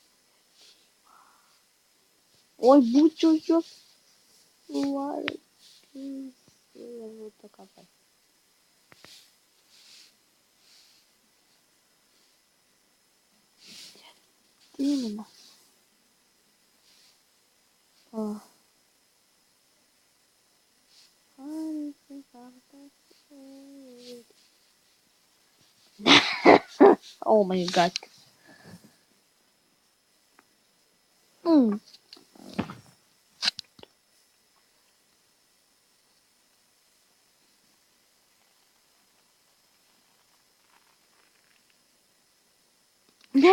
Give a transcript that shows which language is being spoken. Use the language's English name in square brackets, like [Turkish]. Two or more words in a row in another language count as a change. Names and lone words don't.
[Lithuanian] Oi, būčiau juos suvalgęs ir būtų kapai. Tynimas. O. [English] Oh my god. Mm. [Lithuanian] Ne.